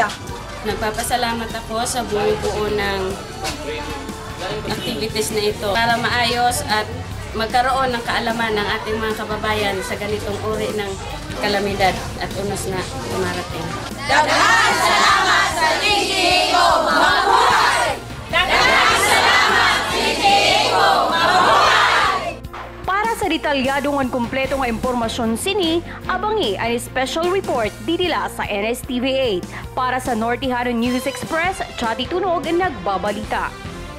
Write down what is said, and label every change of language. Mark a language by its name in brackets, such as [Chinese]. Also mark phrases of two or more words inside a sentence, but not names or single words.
[Filipino] Nagpapasalamat ako sa buo ng activities na ito para maayos at magkaroon ng kaalaman ng ating mga kababayan sa ganitong uri ng kalamidad at unos na dumarating. [Cebuano] Daghang salamat sa DGECO! Mabuhay! Daghang salamat DGECO! Mabuhay! Para sa detalyadong at kumpleto nga impormasyon sini, abangi ang [English] special report [Cebuano] didila sa NSTV 8. [Filipino] Para sa Nortihano News Express, Chati Tunog nagbabalita.